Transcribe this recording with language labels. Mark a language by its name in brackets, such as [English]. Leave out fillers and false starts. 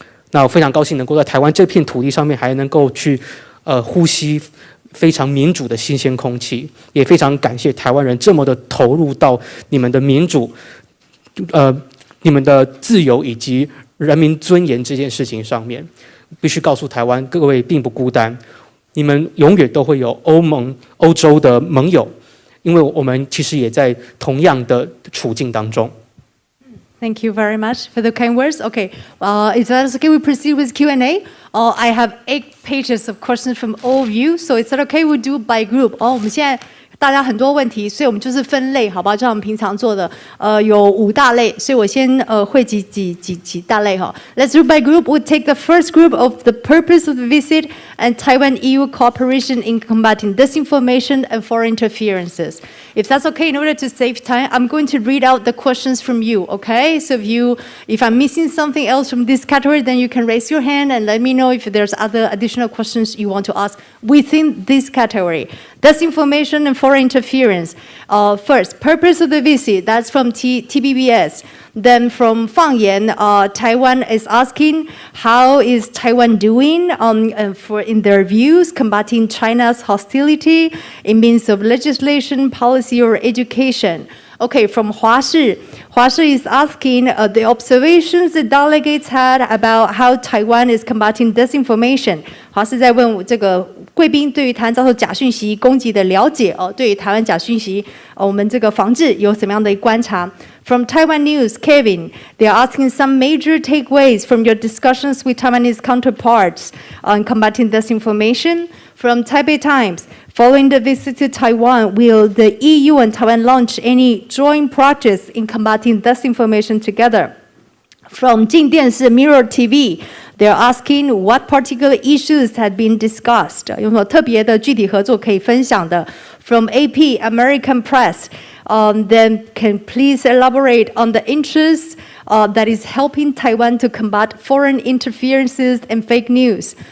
[Chinese] 那我非常高兴能够在台湾这片土地上面，还能够去呼吸非常民主的新鲜空气，也非常感谢台湾人这么的投入到你们的民主、你们的自由以及人民尊严这件事情上面。必须告诉台湾各位并不孤单，你们永远都会有欧洲的盟友，因为我们其实也在同样的处境当中。 [English] Thank you very much for the kind words. Okay, if that's okay, we proceed with Q&A. I have 8 pages of questions from all of you, so is that okay? We do by group. [Chinese] 我们现在大家很多问题，所以我们就是分类，好吧？就像我们平常做的，有5大类，所以我先汇集几大类哈。 [English] Let's do by group. We'll take the first group of the purpose of the visit and Taiwan-EU cooperation in combating disinformation and foreign interferences. If that's okay, in order to save time, I'm going to read out the questions from you. Okay? So if I'm missing something else from this category, then you can raise your hand and let me know if there's other additional questions you want to ask within this category. Disinformation and foreign interference. First, purpose of the visit, that's from TVBS. Then from Fang Yan, Taiwan is asking, how is Taiwan doing in their views, combating China's hostility in means of legislation, policy, or education? Okay, from Hua Shi is asking the observations the delegates had about how Taiwan is combating disinformation. [Chinese] 华是在问这个贵宾对于台湾遭受假讯息攻击的了解对于台湾假讯息我们这个防治有什么样的观察 From Taiwan News, Kevin, they are asking some major takeaways from your discussions with Taiwanese counterparts on combating disinformation. [English] From Taipei Times, following the visit to Taiwan, will the EU and Taiwan launch any joint projects in combating disinformation together? From 镜电视 Mirror TV, they're asking what particular issues had been discussed. 有什么特别的具体合作可以分享的 From AP, American Press, then can please elaborate on the interests that is helping Taiwan to combat foreign interferences and fake news.